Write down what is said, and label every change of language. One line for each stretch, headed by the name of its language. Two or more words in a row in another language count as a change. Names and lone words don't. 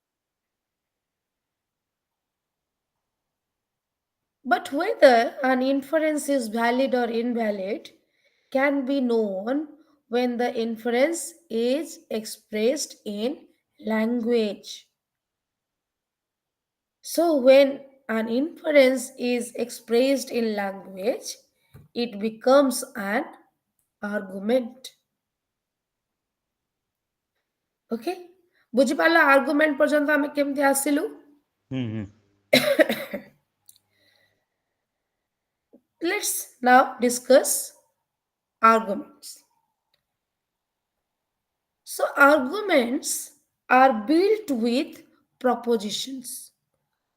English: But whether an inference is valid or invalid can be known when the inference is expressed in language. So, when an inference is expressed in language, it becomes an argument. Okay?
Odia: ବୁଝିପାରିଲ ଆର୍ଗୁମେଣ୍ଟ ପର୍ଯ୍ୟନ୍ତ ଆମେ କେମିତି ଆସିଲୁ? Hmm.
English: Let's now discuss arguments. So, arguments are built with propositions.